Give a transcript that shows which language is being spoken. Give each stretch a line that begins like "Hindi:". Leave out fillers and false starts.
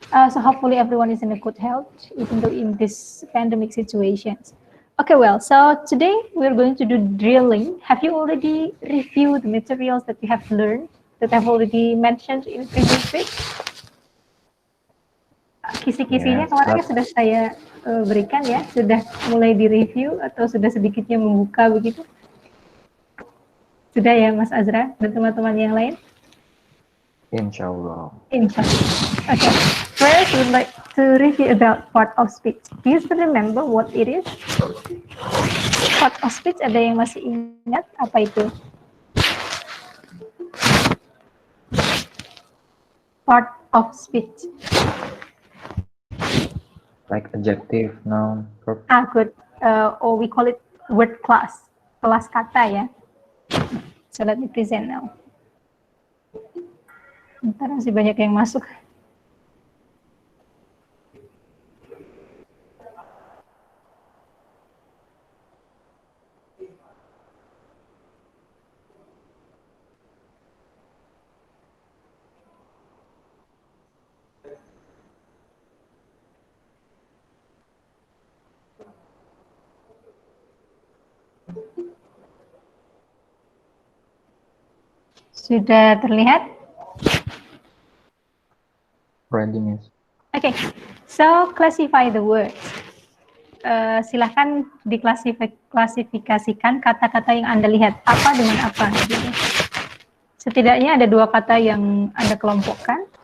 English: So hopefully everyone is in a good health, even though in this pandemic situations. Okay, well, so today we're going to do drilling. Have you already reviewed the materials that you have learned, that I've already mentioned in previous week?
Indonesian: Kisi-kisinya kemarin sudah saya berikan ya, sudah mulai di-review atau sudah sedikitnya membuka begitu? Sudah ya Mas Azra dan teman-teman yang lain? Insyaallah. Insyaallah. Okay.
English: First, we would like to review about part of speech. Do you still remember what it is?
Indonesian: Part of speech, ada yang masih ingat apa itu?
English: Part of speech. Like adjective, noun, verb. Good. Or we call it word class.
Indonesian: Kelas kata ya.
English: So let me present now.
Indonesian: Ntar masih banyak yang masuk. Sudah terlihat?
English: Ready, Miss. Okay, so classify the words.
Indonesian: Silahkan diklasifikasikan kata-kata yang Anda lihat, apa dengan apa. Gitu. Setidaknya ada 2 kata yang Anda kelompokkan.